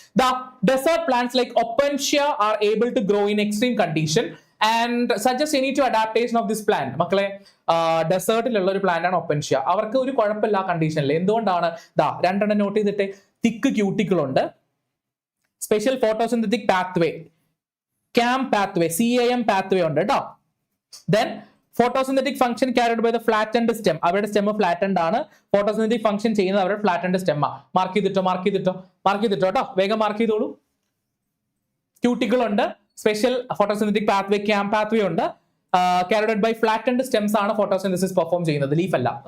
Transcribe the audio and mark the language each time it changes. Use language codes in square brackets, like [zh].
[en] The desert plants like opuntia are able to grow in extreme condition and suggest any two adaptation of this plant. [ml] മക്കളെ, ഡെസേർട്ടിലുള്ള ഒരു plant ആണ് Opuntia. അവർക്ക് ഒരു കുഴപ്പമില്ല ആ കണ്ടീഷനിൽ. എന്തുകൊണ്ടാണ്? രണ്ടെണ്ണം നോട്ട് ചെയ്തിട്ട്, തിക്ക് ക്യൂട്ടിക്കിൾ ഉണ്ട്, special photosynthetic pathway, CAM pathway ഉണ്ട് കേട്ടോ. [en] Then photosynthetic function carried by the flattened stem. [ml] അവരുടെ സ്റ്റെം ഫ്ലാറ്റൻഡ് ആണ്. ഫോട്ടോസിന്തറ്റിക് ഫംഗ്ഷൻ ചെയ്യുന്നത് അവരുടെ ഫ്ലാറ്റൻഡ് സ്റ്റെം ആ. മാർക്ക് ചെയ്തിട്ടോ കേട്ടോ, വേഗം മാർക്ക് ചെയ്തോളൂ. ക്യൂട്ടിക്കിൾ ഉണ്ട്, special photosynthetic pathway, CAM pathway ഉണ്ട്. [en] carried by flattened stems [ml] ആണ് ഫോട്ടോസിന്തസിസ് പെർഫോം ചെയ്യുന്നത്, ലീഫ് അല്ല.